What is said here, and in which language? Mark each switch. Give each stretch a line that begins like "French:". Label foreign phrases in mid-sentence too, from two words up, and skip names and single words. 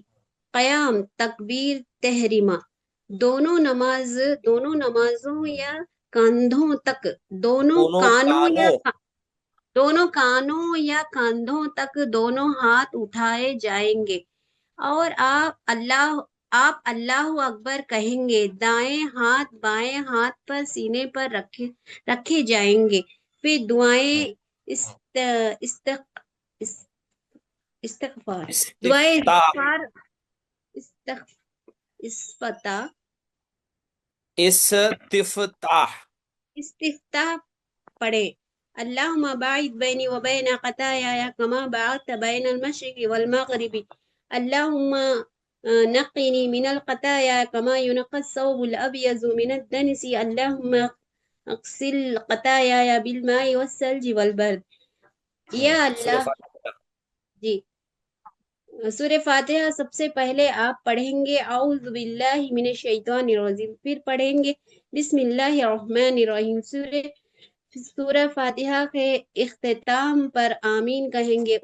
Urdu: قیام، تکبیر، تحریمہ، دونوں نمازوں یا کاندھوں تک، دونوں کانوں یا کاندھوں تک دونوں ہاتھ اٹھائے جائیں گے، اور آپ
Arabic: اللہ اکبر
Urdu: کہیں گے، دائیں ہاتھ بائیں ہاتھ پر سینے پر رکھے جائیں گے، پھر دعائیں استغفار دعائیں استفتاح، استفتاح پڑھے۔
Arabic: اللہم باعث بینی و بین خطایا کما باعثت بین المشرق والمغرب، اللہم نقنی من الخطایا کما ينقى الثوب الابيض من الدنس، اللہم اغسل خطایا بالماء والثلج والبرد۔
Urdu: یا اللہ، جی سورہ فاتحہ سب سے پہلے آپ پڑھیں گے
Arabic: اعوذ باللہ من الشیطان الرجیم،
Urdu: پھر پڑھیں گے
Arabic: بسم اللہ الرحمن الرحیم۔
Urdu: سورہ فاتحہ کے اختتام پر آمین کہیں گے۔